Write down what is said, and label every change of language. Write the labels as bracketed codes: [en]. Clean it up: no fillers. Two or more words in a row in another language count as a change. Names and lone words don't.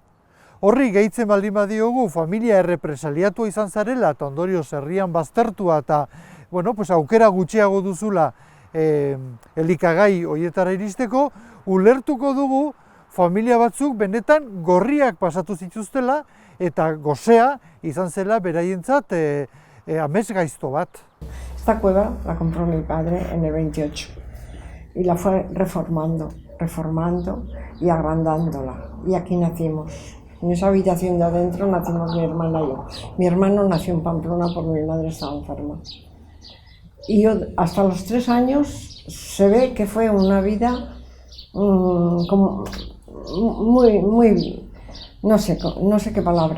[eu] Horri gehitzen baldin badiogu familia errepresaliatua izan zarela eta ondorioz herrian baztertua eta aukera gutxiago duzula elikagai horietara iristeko, ulertuko dugu familia batzuk benetan gorriak pasatu zituztela eta gosea izan zela beraientzat amesgaizto bat. [es] Esta cueva la compró mi padre en el 28 y la fue reformando y agrandándola. Y aquí nacimos. En esa habitación de adentro nacimos mi hermana y yo. Mi hermano nació en Pamplona porque mi madre estaba enferma. Y yo hasta los 3 años se ve que fue una vida como muy, no sé qué palabra